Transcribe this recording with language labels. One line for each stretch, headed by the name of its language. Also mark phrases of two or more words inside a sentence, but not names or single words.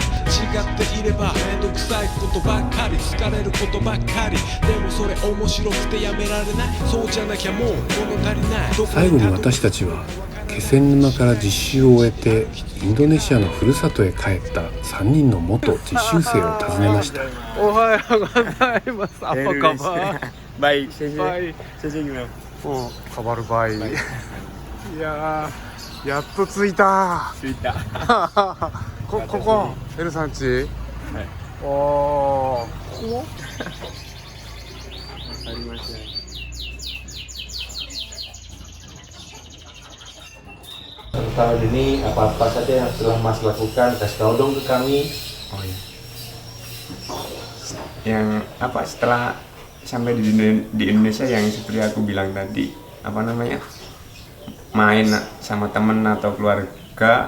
Japanese: 違っていればめんどくさいことばっかり、疲れることばっかり。でもそれ面白くてやめられない。そうじゃなきゃもう物足りない。最後に私たちは気仙沼から実習を終えてインドネシアのふるさとへ帰った3人の元実習生を訪ねました。おはようございます。
Indonesian: Apa kabar? Baik, Baik. Saya gimana? Oh, kabar baik.
Japanese: いやー、やっと着いた。着いた。ここ、エルさんち。はい。おー、ここも？ありません。
Indonesian: Tahun ini apa-apa saja yang telah Mas lakukan, kasih tahu dong ke kami. Oh iya. Yang apa setelah sampai di Indonesia yang seperti aku bilang tadi, apa namanya, main sama temen atau keluarga.